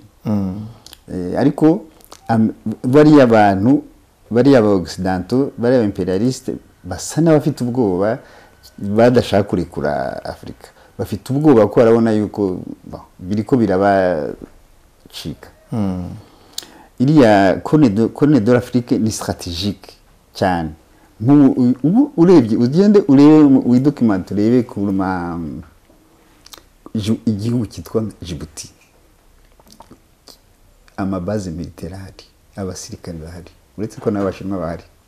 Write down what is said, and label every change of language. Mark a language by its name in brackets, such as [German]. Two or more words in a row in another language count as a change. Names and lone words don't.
[Kinyarwanda] Ariko bariya abantu, bariya aba occidentaux, bariya imperialiste basa n'abafite ubwoba, badashaka kurekura Afurika. Bafite ubwoba ko barabona yuko biriko birabacika. Iriya Corne de l'Afrique ni stratégique cyane. Ubu urebye ugende urebe widocument urebe ku igihugu cyitwa Djibouti, amabaze militaire ahari, abasirikare bahari, uretse ko n'Abashinwa bahari.